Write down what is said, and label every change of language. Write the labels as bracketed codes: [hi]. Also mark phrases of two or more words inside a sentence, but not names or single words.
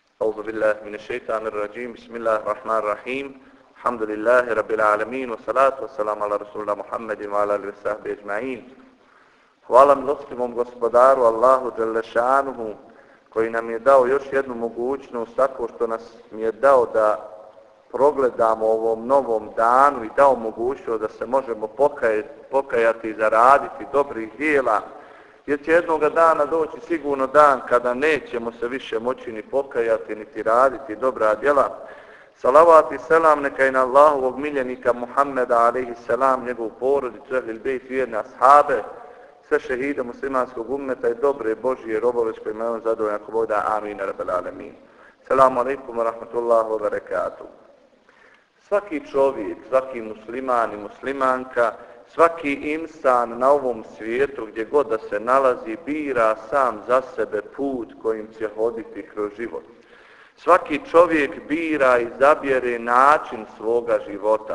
[ar] أعوذ بالله من الشيطان الرجيم بسم الله الرحمن الرحيم الحمد لله رب العالمين والصلاة والسلام على رسول الله محمد وعلى آله وصحبه أجمعين. [bs] Hvala milostimom gospodaru Allahu [ar] جل شأنه [bs] koji nam je dao još jednu mogućnost tako što nas mi je dao da progledamo ovom novom danu i dao mogućnost da se možemo pokajati i zaraditi dobrih djela, jer će jednoga dana doći sigurno dan kada nećemo se više moći ni pokajati niti raditi dobra djela. Salavat i selam neka je na Allahovog miljenika Muhammeda [ar] عليه السلام, [bs] njegovu porodicu, [ar] أهل البيت, [bs] vjerne ashabe, sve šehide muslimanskog ummeta i dobre Božije robove s kojima je on zadovoljan ako Bog da. [ar] آمين. رب العالمين. السلام عليكم ورحمة الله وبركاته. [bs] Svaki čovjek, svaki musliman i muslimanka, svaki insan na ovom svijetu gdje god da se nalazi bira sam za sebe put kojim će hoditi kroz život. Svaki čovjek bira i izabire način svoga života.